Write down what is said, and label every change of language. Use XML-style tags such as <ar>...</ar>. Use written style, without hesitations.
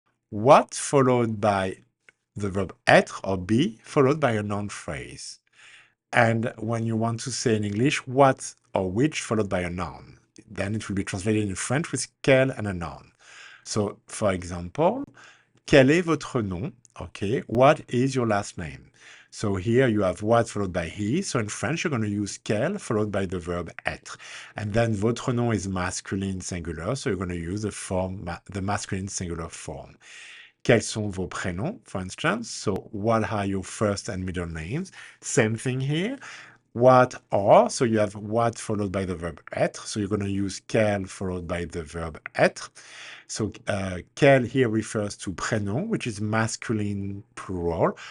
<en>What followed by the verb être or be followed by a noun phrase. And when you want to say in English what or which followed by a noun, then it will be translated in French with quel and a noun. So, for example,</en> <fr>quel est votre nom?</fr> <en>Okay, what is your last name? So here you have what followed by he. So in French, you're going to use quel followed by the verb être. And then votre nom is masculine singular. So you're going to use the masculine singular form.</en> <fr>Quels sont vos prénoms,</fr> <en>for instance? So what are your first and middle names? Same thing here. What are, so you have what followed by the verb être. So you're going to use quel followed by the verb être. So quel here refers to prénom, which is masculine plural.</en>